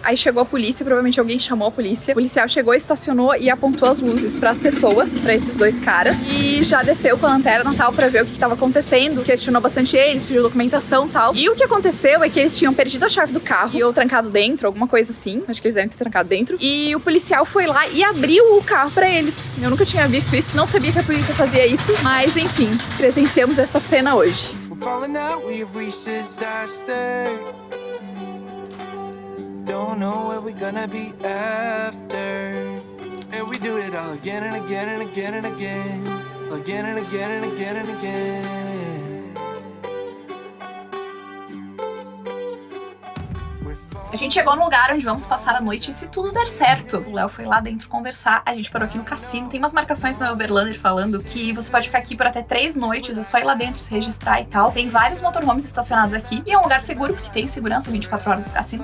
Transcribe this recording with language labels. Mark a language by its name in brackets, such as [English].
[Portuguese] Aí chegou a polícia, provavelmente alguém chamou a polícia. O policial chegou, estacionou e apontou as luzes pras pessoas, pra esses dois caras, e já desceu com a lanterna tal pra ver o que estava acontecendo, questionou bastante eles, pediu documentação e tal. E o que aconteceu é que eles tinham perdido a chave do carro ou trancado dentro, alguma coisa assim. Acho que eles devem ter trancado dentro. E o policial foi lá e abriu o carro pra eles. Eu nunca tinha visto isso, não sabia que a polícia fazia isso, mas enfim, presenciamos essa cena hoje. [English] We're falling out, we've reached disaster. Don't know where we're gonna be after. And we do it all again and again and again and again. Again and again and again and again. [Portuguese] A gente chegou no lugar onde vamos passar a noite e se tudo der certo. O Léo foi lá dentro conversar, a gente parou aqui no cassino. Tem umas marcações no Uberlander falando que você pode ficar aqui por até 3 noites, é só ir lá dentro se registrar e tal. Tem vários motorhomes estacionados aqui e é um lugar seguro porque tem segurança 24 horas no cassino.